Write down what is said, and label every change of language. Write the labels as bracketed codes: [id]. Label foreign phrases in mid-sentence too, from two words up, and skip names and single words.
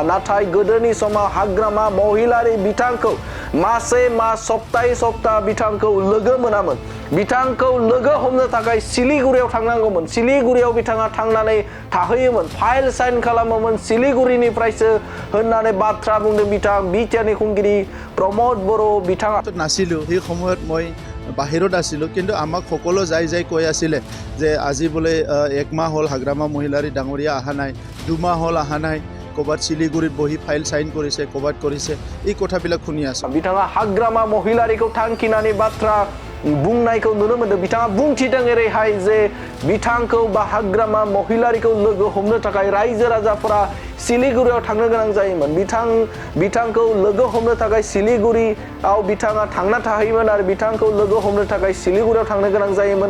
[brx] नाथाय गोदोनि समाव हाग्रामा महिलारि बिथांखौ मासे मास सप्ताहै सप्ताह बिथांखौ लोगो मोनामोन। बिथांखौ लोगो हमनो थाखाय सिलिगुरियाव थांनांगौमोन। सिलिगुरियाव बिथाङा थांनानै थाहैयोमोन, फाइल साइन खालामोमोन सिलिगुरिनिफ्रायसो होननानै बाथ्रा बुंदों बिथां बिटिआरनि खुंगिरि प्रमद बर' बिथाङा। [as] নাছিলোঁ সেই সময়ত মই বাহিৰত আছিলোঁ, কিন্তু আমাক সকলো যাই কৈ আছিলে যে আজি বোলে একমাহ হ'ল হাগ্ৰামা মহিলাৰী ডাঙৰীয়া অহা নাই, 2 মাহ হ'ল অহা নাই, ক'ৰবাত শিলিগুৰিত বহি ফাইল চাইন কৰিছে, ক'ৰবাত কৰিছে, এই কথাবিলাক শুনি আছোঁ। [brx] बिथाङा हाग्रामा महिलारिखौ थांखिनानै बाथ्रा बुंनायखौ नुनो मोनदों। बिथाङा बुंथिदों ओरैहाय जे बिथांखौ बा हाग्रामा महिलारिखौ लोगो हमनो थाखाय रायजो राजाफोरा सिलिगुरियाव थांनो गोनां जायोमोन। बिथांखौ लोगो हमनो थाखाय सिलिगुरियाव बिथाङा थांना थाहैयोमोन आरो बिथांखौ लोगो हमनो थाखाय सिलिगुरियाव थांनो गोनां जायोमोन।